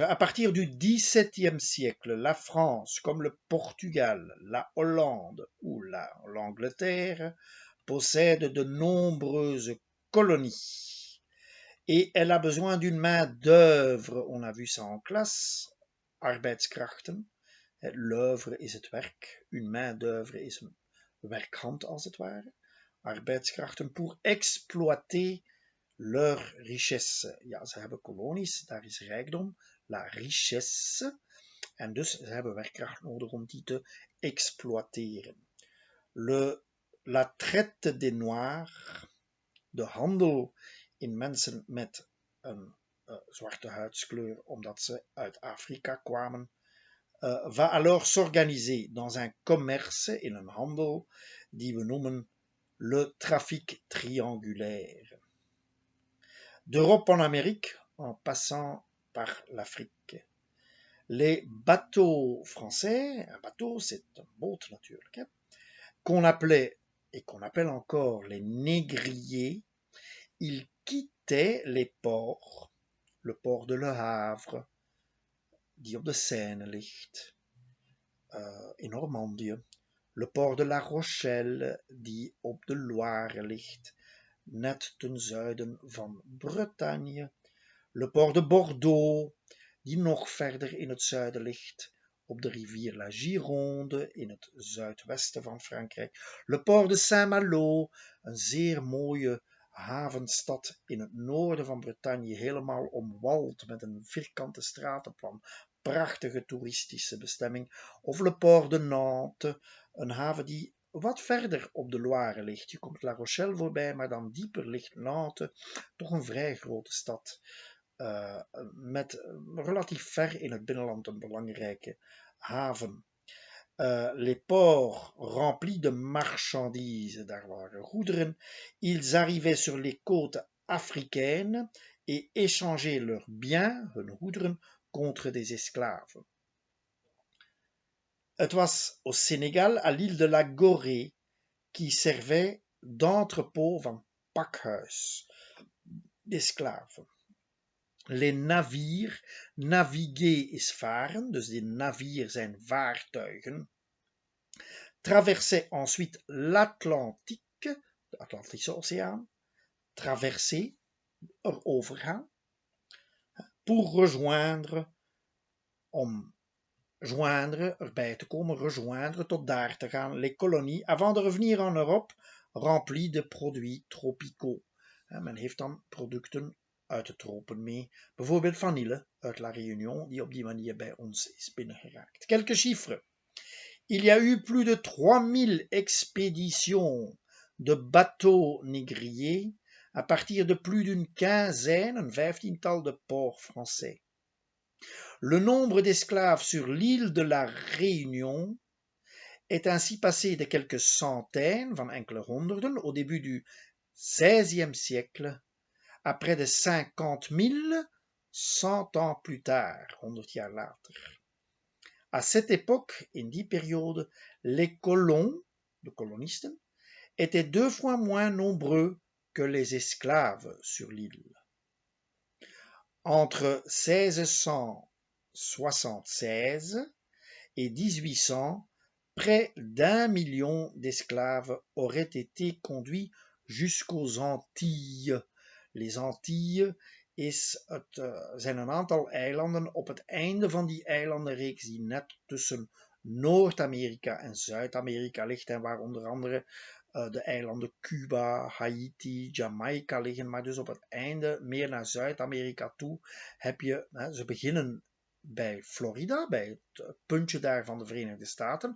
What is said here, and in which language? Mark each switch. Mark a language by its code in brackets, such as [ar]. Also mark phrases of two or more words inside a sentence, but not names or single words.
[fr] À partir du XVIIe siècle, la France, comme le Portugal, la Hollande ou l'Angleterre, possède de nombreuses colonies et elle a besoin d'une main-d'œuvre. On a vu ça en classe. Arbeidskrachten. [nl] L'œuvre is het werk. [fr] Une main-d'œuvre [nl] is een werkhand als het ware. [fr] Arbeidskrachten pour exploiter leur richesse. [nl] Ja, ze hebben kolonies, daar is rijkdom, [fr] la richesse. [nl] En dus ze hebben werkkracht nodig om die te exploiteren. [fr] La traite des Noirs, [nl] de handel in mensen met een zwarte huidskleur, omdat ze uit Afrika kwamen, [fr] va alors s'organiser dans un commerce, [nl] in een handel, die we noemen [fr] le trafic triangulaire. D'Europe en Amérique, en passant par l'Afrique. Les bateaux français, un bateau c'est un [nl] boot natuurlijk, [fr] qu'on appelait et qu'on appelle encore les négriers, ils quittaient les ports, le port de Le Havre, [nl] die op de Seine ligt, in Normandië, [fr] le port de La Rochelle, [nl] die op de Loire ligt, net ten zuiden van Bretagne, le [fr] port de Bordeaux, [nl] die nog verder in het zuiden ligt, op de rivier la Gironde, in het zuidwesten van Frankrijk, [fr] le port de Saint-Malo, [nl] een zeer mooie havenstad in het noorden van Bretagne, helemaal omwald met een vierkante stratenplan, prachtige toeristische bestemming, of [fr] le port de Nantes, [nl] een haven die wat verder op de Loire ligt. Je komt La Rochelle voorbij, maar dan dieper ligt Nantes, toch een vrij grote stad, met relatief ver in het binnenland een belangrijke haven. [fr] Les ports remplis de marchandises, [nl] daar waren goederen. [fr] Ils arrivaient sur les côtes africaines et échangeaient leurs biens, [nl] hun goederen, [fr] contre des esclaves. [nl] Het was [fr] au Sénégal, à l'île de la Gorée, qui servait d'entrepôt [nl] van pakhuis [fr] d'esclaves. Les navires, [nl] naviguer is varen, dus die navires zijn vaartuigen, [fr] traversaient ensuite l'Atlantique, [nl] de Atlantische Oceaan, [fr] traverser, erovergaan, pour rejoindre, om joindre, [nl] erbij te komen, rejoindre, tot daar te gaan, [fr] les colonies, avant de revenir en Europe, remplis de produits tropicaux. [nl] Men heeft dan producten uit de tropen mee, bijvoorbeeld vanille uit La Réunion, die op die manier bij ons is binnengeraakt. [fr] Quelques chiffres. Il y a eu plus de 3000 expéditions de bateaux négriers à partir de plus d'une quinzaine, [nl] een vijftiental [fr] de ports français. Le nombre d'esclaves sur l'île de la Réunion est ainsi passé de quelques centaines, [nl] van enkele honderden, [fr] au début du XVIe siècle, à près de 50 000, 100 ans plus tard, [nl] 100 jaar later. [fr] À cette époque, [nl] in die periode, [fr] les colons, [nl] de kolonisten, [fr] étaient 2 fois moins nombreux que les esclaves sur l'île. Entre 1676 et 1800, près d'1 million d'esclaves auraient été conduits jusqu'aux Antilles. Les Antilles [nl] zijn een aantal eilanden op het einde van die eilandenreeks die net tussen Noord-Amerika en Zuid-Amerika ligt en waar onder andere de eilanden Cuba, Haiti, Jamaica liggen, maar dus op het einde meer naar Zuid-Amerika toe heb je, ze beginnen bij Florida, bij het puntje daar van de Verenigde Staten.